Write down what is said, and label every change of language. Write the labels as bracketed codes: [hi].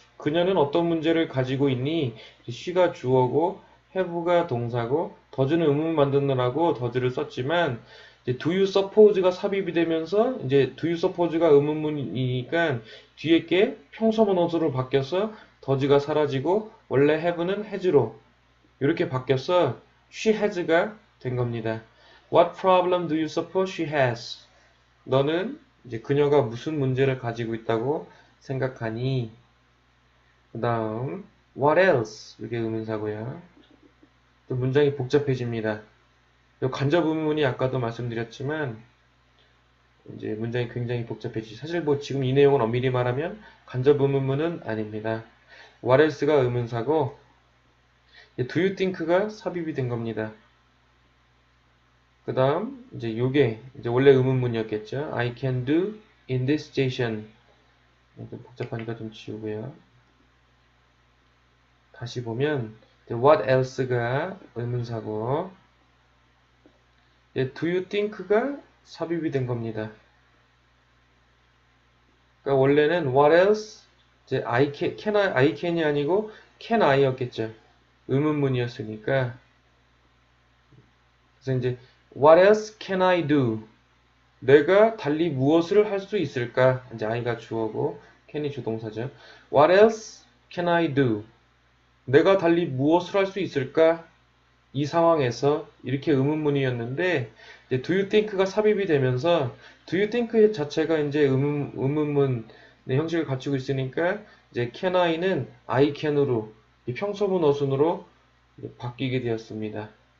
[ko] 그녀는 어떤 문제를 가지고 있니? she가 주어고 have가 동사고 does는 의문 만드느라고 does를 썼지만 이제 do you suppose가 삽입이 되면서 이제 do you suppose가 의문문이니까 뒤에 게 평서문어수로 바뀌어서 does가 사라지고 원래 have는 has로 이렇게 바뀌어서 she has가 된 겁니다. [en] What problem do you suppose she has? [ko] 너는 이제 그녀가 무슨 문제를 가지고 있다고 생각하니? 그 다음 what else? 이게 의문사고요. 또 문장이 복잡해집니다. 간접 의문문이 아까도 말씀드렸지만 이제 문장이 굉장히 복잡해지죠. 사실 뭐 지금 이 내용은 엄밀히 말하면 간접 의문문은 아닙니다. what else가 의문사고 do you think가 삽입이 된 겁니다. 그 다음 이제 요게 이제 원래 의문문이었겠죠. [en] I can do in this station. [ko] 좀 복잡하니까 좀 지우고요. 다시 보면 what else가 의문사고 do you think가 삽입이 된 겁니다. 그러니까 원래는 what else 이제 I can이 아니고 can I였겠죠. 의문문이었으니까. 그래서 이제 [en] what else can I do? [ko] 내가 달리 무엇을 할 수 있을까? 이제 I가 주어고 can이 주동사죠. [en] What else can I do? [ko] 내가 달리 무엇을 할 수 있을까? 이 상황에서 이렇게 의문문이었는데 이제 do you think가 삽입이 되면서 do you think 자체가 이제 의문문의 형식을 갖추고 있으니까 이제 can I는 I can으로 평소문 어순으로 바뀌게 되었습니다.